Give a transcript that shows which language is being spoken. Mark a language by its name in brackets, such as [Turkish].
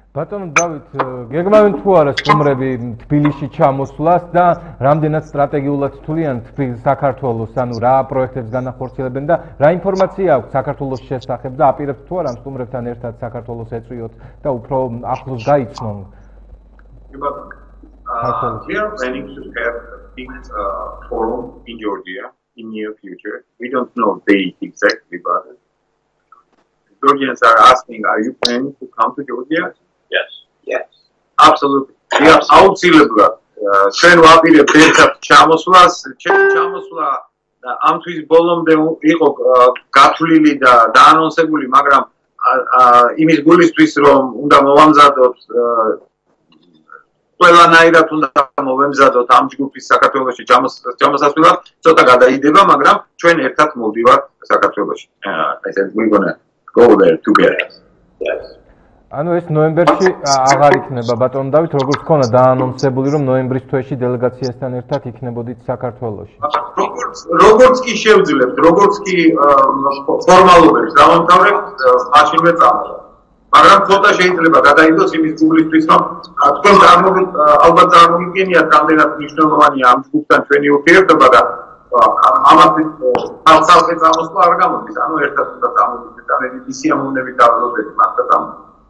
[Georgian] ბატონო დავით, გეგმავენ თუ არა სტუმრები თბილისში ჩამოსვლას და რამდენად სტრატეგიულად თვლიან საქართველოს, ანუ რა პროექტებს განახორციელებენ და რა ინფორმაცია აქვს საქართველოს შესახებ და აპირებთ თუ არა სტუმრებთან ერთად საქართველოს ეწვიოთ და უფრო ახლოს გაიცნონ? [English] We are planning to have a big forum in Georgia in near future. We don't know the date exactly, but Georgians are asking, are you planning to come to Georgia? Yes. Yes. Absolutely. We are [Georgian] აუცილებლად ჩვენ ვაპირებთ ერთად ჩამოსვლას, ჩემი ჩამოსვლა ამ თვის ბოლომდე იყო გათვლილი და დაანონსებული, მაგრამ იმის გულისთვის რომ უნდა მოვამზადოთ ყველანაირად უნდა მოვემზადოთ ამ ჯგუფის საქართველოში ჩამოსასვლელად, ცოტა გადაიდება, მაგრამ ჩვენ ერთად მოვდივართ საქართველოში. [English] I said we're going to go there together. Yes. [Georgian] ანუ ეს ნოემბერში აღარ იქნება ბატონო დავით, როგორც ქონა დაანონსებული რომ ნოემბრის თვეში დელეგაციასთან ერთად იქნებოდით საქართველოში. როგორც კი შევძლებთ, როგორც კი ფორმალობებს დავამთავრებთ, მაშინვე წამოვა. მაგრამ ცოტა შეიძლება გადაიდოს იმის გულისთვის, რომ თქვენ ალბათ წარმოგიდგენიათ, რამდენად მნიშვნელოვანია ამ ჯგუფთან ჩვენი ურთიერთობა და ამას ხალხი წამოსვლა არ გამოდის, ანუ ერთად უნდა წამოვიდეთ და მე მისი ამოვნები დავდოდეთ მართლა წამოვიდეთ.